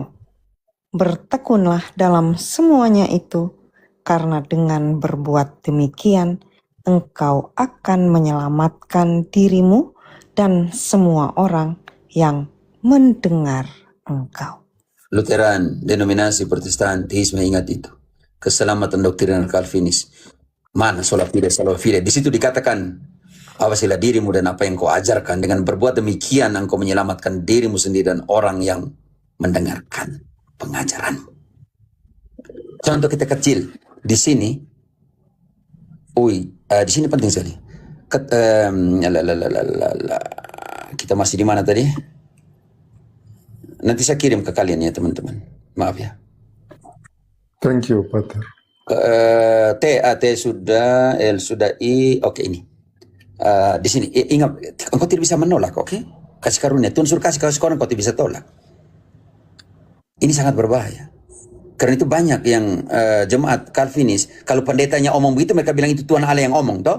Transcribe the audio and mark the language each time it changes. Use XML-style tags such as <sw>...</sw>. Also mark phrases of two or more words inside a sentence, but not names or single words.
<id>Bertekunlah dalam semuanya itu, karena dengan berbuat demikian engkau akan menyelamatkan dirimu dan semua orang yang mendengar engkau. Lutheran, denominasi Protestantisme, ingat itu. Keselamatan doktrinal Calvinis. Mana</id> <la>sola fide, sola fide.</la> <id>Di situ dikatakan, awasilah dirimu dan apa yang kau ajarkan. Dengan berbuat demikian, engkau menyelamatkan dirimu sendiri dan orang yang mendengarkan pengajaranmu. Contoh kita kecil. Di sini, di sini penting sekali. Kita masih di mana tadi? Nanti saya kirim ke kalian ya teman-teman. Maaf ya.</id> <en>Thank you, Pater.</en> <id>T sudah, L sudah, I. Oke, ini. Di sini, ingat, engkau tidak bisa menolak, oke? Kasih karunia, Tuhan suruh kasih karunia, engkau tidak bisa tolak. Ini sangat berbahaya. Karena itu banyak yang jemaat Calvinis, kalau pendetanya omong begitu, mereka bilang itu Tuhan Allah yang omong, toh?</id>